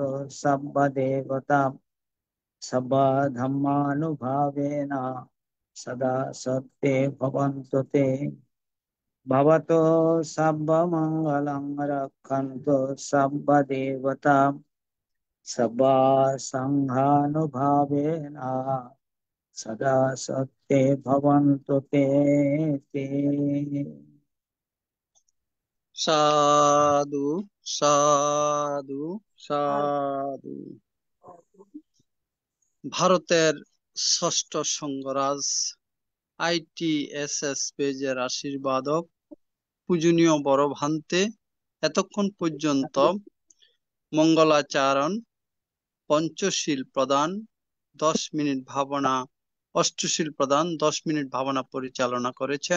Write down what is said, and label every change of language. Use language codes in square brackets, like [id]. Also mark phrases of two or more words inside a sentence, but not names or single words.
[pi] सर्वदेवतां सर्वा धर्मानुभावेन सदा सत्ये भवन्तु ते भवतो सर्वमङ्गलं रक्षन्तु सर्वदेवतां सर्वा सङ्घानुभावेन सदा सत्ये भवन्तु ते ते। [bn] সাধু সাধু সাধু। ভারতের ষষ্ঠ সংঘরাজ ITSS পেজের আশীর্বাদক পূজনীয় বড় ভান্তে এতক্ষণ পর্যন্ত মঙ্গলাচরণ, পঞ্চশীল প্রদান, 10 মিনিট ভাবনা, অষ্টশীল প্রদান, 10 মিনিট ভাবনা পরিচালনা করেছেন।